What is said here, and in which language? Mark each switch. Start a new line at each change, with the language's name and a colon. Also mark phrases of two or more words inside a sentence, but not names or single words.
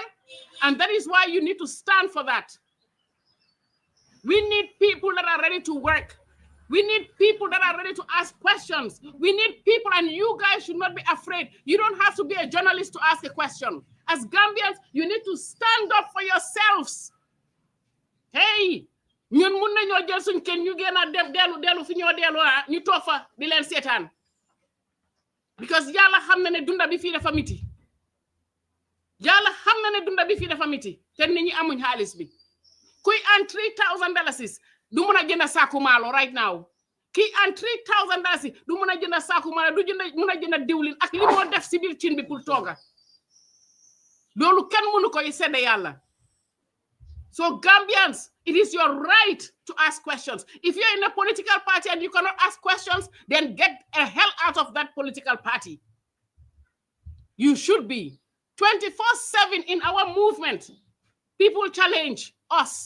English: And that is why you need to stand for that. We need people that are ready to work. We need people that are ready to ask questions. We need people, and you guys should not be afraid. You don't have to be a journalist to ask a question. As Gambians, you need to stand up for yourselves.
Wolof: Hey, ñun mun nañoo jël suñ kenn ñu gën a dem delu fi ñoo delu ñu toog fa di leen seetaan because yàlla xam na ne dunda bi fii dafa miti yàlla xam na ne dunda bi fii dafa miti te nit ñi amuñ xaalis bi kuy an $3,000 du mun a jënd saaku maalo
English: right now
Wolof: kii an $3,000 du mun a jënd saaku maalo du mun a jënd diwlin ak li moo def si biir cin bi pour tooga loolu kenn mënu koy sedde yàlla.
English: So Gambians, it is your right to ask questions. If you're in a political party and you cannot ask questions, then get the hell out of that political party. You should be. 24/7 in our movement, people challenge us.